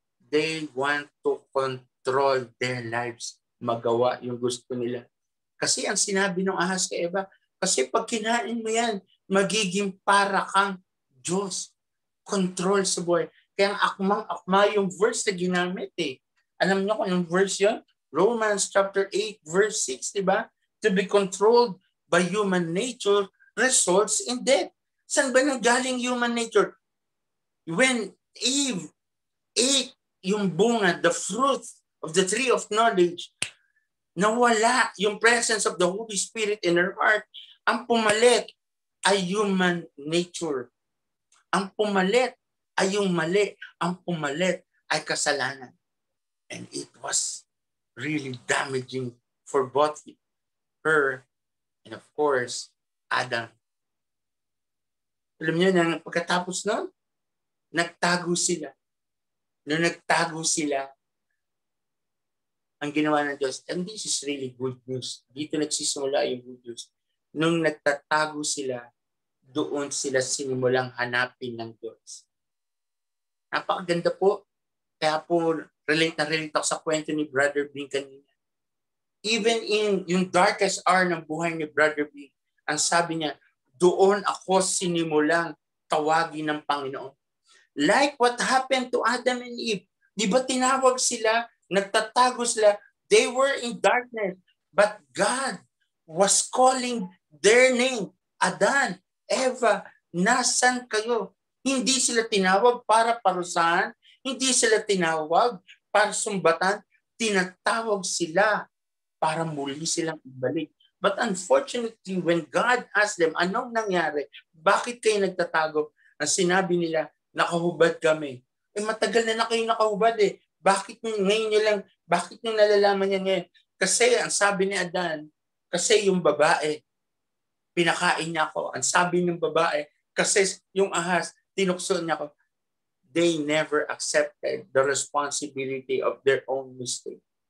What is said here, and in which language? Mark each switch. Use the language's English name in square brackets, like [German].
[English] They want to control their lives. [Filipino] Magawa yung gusto nila. Kasi ang sinabi ng ahas kay Eva, kasi pag kinain mo yan, magiging para kang Diyos. Control sa buhay. Kaya ang akmang-akma yung verse na ginamit eh. Alam niyo kung yung verse yun? Romans chapter 8 verse 6, diba? [English] To be controlled by human nature results in death. [Filipino] Saan ba nanggaling [English] human nature? When Eve ate [Filipino] yung bunga, [English] the fruit of the tree of knowledge, [Filipino] nawala yung [English] presence of the Holy Spirit in her heart. [Filipino] Ang pumalit ay human nature. Ang pumalit ay yung mali. Ang pumalit ay kasalanan. [English] And it was really damaging for both her and of course, Adam. [Filipino] Alam niyo na pagkatapos nun, nagtago sila. Nung nagtago sila, ang ginawa ng Diyos, [English] and this is really good news. [Filipino] Dito nagsisimula yung good news. Nung nagtatago sila, doon sila sinimulang hanapin ng Diyos. Napakaganda po. Kaya po, relate ako sa kwento ni Brother Bing kanina. [English] Even in [Filipino] yung [English] darkest hour [Filipino] ng buhay ni Brother Bing, ang sabi niya, doon ako sinimulang tawagin ng Panginoon. [English] Like what happened to Adam and Eve. [Filipino] Di ba tinawag sila, nagtatago sila, [English] they were in darkness, but God was calling their name. [Filipino] Adan, Eva, nasan kayo? Hindi sila tinawag para parusahan, hindi sila tinawag para sumbatan, tinatawag sila para muli silang ibalik. [English] But unfortunately, when God asked them, [Filipino] anong nangyari? Bakit kayo nagtatago? Ang sinabi nila, nakahubad kami. Matagal na kayo nakahubad eh. Bakit ngayon nyo lang, bakit nyo nalalaman yan ngayon? Kasi ang sabi ni Adan, kasi yung babae, pinakain niya ako. Ang sabi ng babae, kasi yung ahas, tinukso niya ako. [English] They never accepted the responsibility of their own mistake.